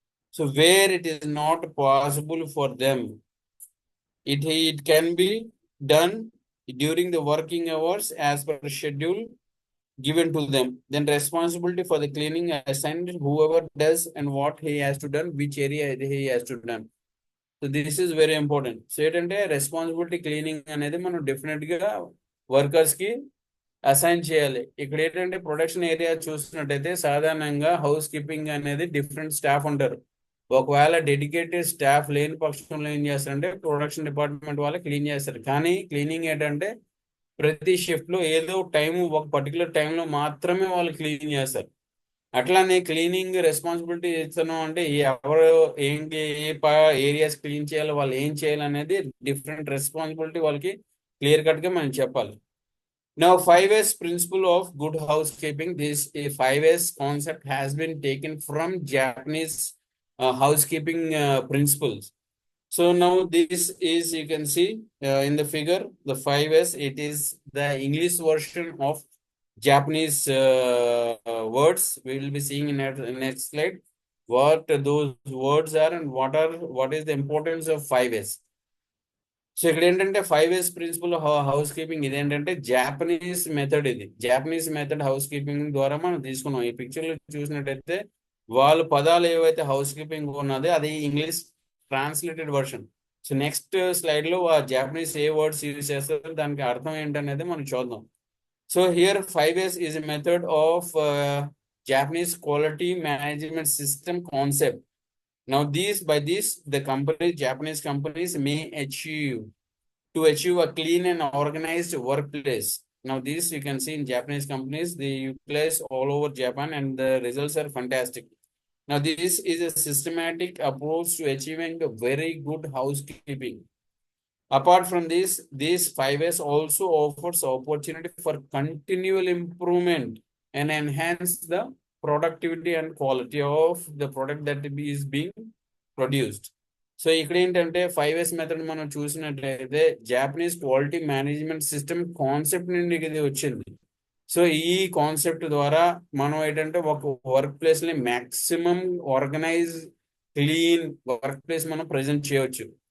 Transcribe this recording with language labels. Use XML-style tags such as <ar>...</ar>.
<en>So where it is not possible for them, it can be done during the working hours as per schedule given to them. Then responsibility for the cleaning assigned whoever does and what he has to done, which area he has to done. So this is very important.</en> <te>So ఏంటంటే responsibility cleaning అనేది మనం definite గా workers కి assign చేయాలి. ఇక్కడ ఏంటంటే production area చూసినట్టయితే సాధారణంగా హౌస్ కీపింగ్ అనేది డిఫరెంట్ స్టాఫ్ ఉంటారు. ఒకవేళ డెడికేటెడ్ స్టాఫ్ లేని పక్షంలో ఏం చేస్తారంటే ప్రొడక్షన్ డిపార్ట్మెంట్ వాళ్ళు క్లీన్ చేస్తారు. కానీ క్లీనింగ్ ఏంటంటే ప్రతి షిఫ్ట్ లో ఏదో టైం, ఒక పర్టికులర్ టైంలో మాత్రమే వాళ్ళు క్లీన్ చేస్తారు. అట్లానే క్లీనింగ్ రెస్పాన్సిబిలిటీ ఇస్తున్నాం అంటే ఎవరు ఏంటి ఏరియాస్ క్లీన్ చేయాలి, వాళ్ళు ఏం చేయాలి అనేది డిఫరెంట్ రెస్పాన్సిబిలిటీ వాళ్ళకి క్లియర్ కట్ గా మనం చెప్పాలి.</te> <en>Now 5S principle of good housekeeping. This 5S concept has been taken from Japanese housekeeping principles. So now this is, you can see in the figure, the 5S, it is the English version of Japanese words. We will be seeing in the next slide what those words are and what is the importance of 5S.</en> <te>So ఇక్కడ ఏంటంటే 5S principal house keeping ఇది ఏంటంటే Japanese method. ఇది Japanese method house keeping ద్వారా మనం తీసుకున్నాం. ఈ picture లో చూసినట్టయితే వాళ్ళు పదాలు ఏవైతే హౌస్ కీపింగ్ ఉన్నదో అది English translated version. So next slide లో జాపనీస్ ఏ వర్డ్స్ యూజ్ చేస్తారో దానికి అర్థం ఏంటనేది మనం చూద్దాం.</te> <en>So here 5S is a method of Japanese quality management system concept. Now by this the Japanese companies may achieve a clean and organized workplace. Now this you can see in Japanese companies, they utilize all over Japan and the results are fantastic. Now this is a systematic approach to achieving a very good housekeeping. Apart from this 5S also offers opportunity for continual improvement and enhance the productivity and quality of the product that is being produced.</en> <te>So ఇక్కడ ఏంటంటే 5S method మనం చూసినట్లయితే Japanese quality management system concept నుండి ఇది వచ్చింది. So ఈ concept ద్వారా మనం ఏంటంటే ఒక వర్క్ ప్లేస్ ని maximum organise clean work place మనం ప్రజెంట్ చేయవచ్చు.</te>